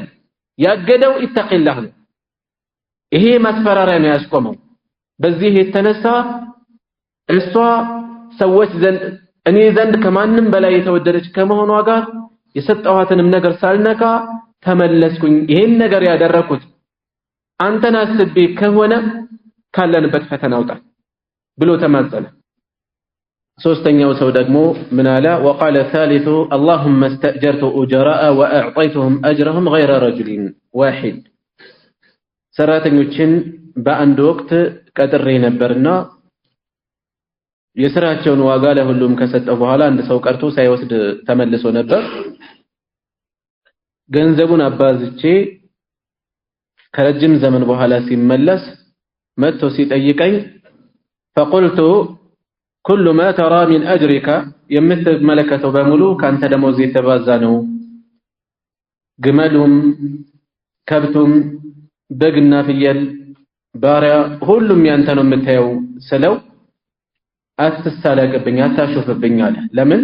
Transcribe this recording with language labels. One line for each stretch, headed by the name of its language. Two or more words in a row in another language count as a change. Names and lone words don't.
Amharic: ያገደው ኢተቂላህ ነው። ይሄ ማስፈራሪያ ነው ያስቆመው። በዚህ የተነሳ እሷ ሰዎች ዘንድ እኔ ዘንድ ከማንም በላይ የተወደደች ከመሆኗ ጋር የሰጠኋትንም ነገር ሳልነካ ተመለስኩኝ። ይሄን ነገር ያደረኩት አንተን አስቤ ከሆነ ካለንበት ፈተና አውጣን ብሎ ተማጸነ። ሶስተኛው ሰው ደግሞ ምን አለ?
Arabic: وقال الثالث اللهم استأجرت أجراء وأعطيتهم أجرهم غير رجل واحد።
Amharic: ሰራተኞችን በአንድ ወቅት ቀጥሬ ነበርና የሥራቸውን ዋጋ ለሁሉም ከሰጠው በኋላ አንድ ሰው ቀርቶ ሳይወስድ ተመልሶ ነበር። ገንዘቡን አባዝቼ ከረጅም ዘመን በኋላ ሲመለስ መጥቶ ሲጠይቀኝ
Arabic: فقلت كل ما ترى من أجرك
Amharic: የምትመለከተው በሙሉ ካንተ ደሞዝ የተባዛ ነው። ግመሉም፣ ከብቱም፣ በግና ፍየል፣ ባሪያ ሁሉም ያንተ ነው የምታየው ስለው አትሳለቅብኝ፣ አታሾፍብኝ አለ። ለምን?